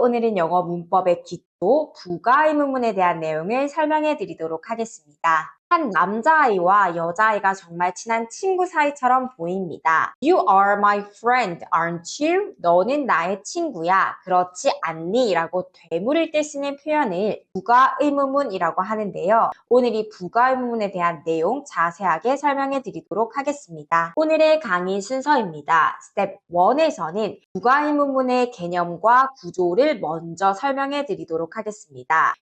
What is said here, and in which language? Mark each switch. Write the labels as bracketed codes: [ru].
[ko] 오늘은 영어 문법의 기초, 부가 의문문에 대한 내용을 설명해 드리도록 하겠습니다. 한 남자아이와 여자아이가 정말 친한 친구 사이처럼 보입니다. [en] You are my friend, aren't you? [ko] 너는 나의 친구야. 그렇지 않니? 라고 되물을 때 쓰는 표현을 부가 의문문이라고 하는데요. 오늘 이 부가 의문문에 대한 내용 자세하게 설명해 드리도록 하겠습니다. 오늘의 강의 순서입니다. 스텝 1에서는 부가 의문문의 개념과 구조를 먼저 설명해 드리도록 하겠습니다.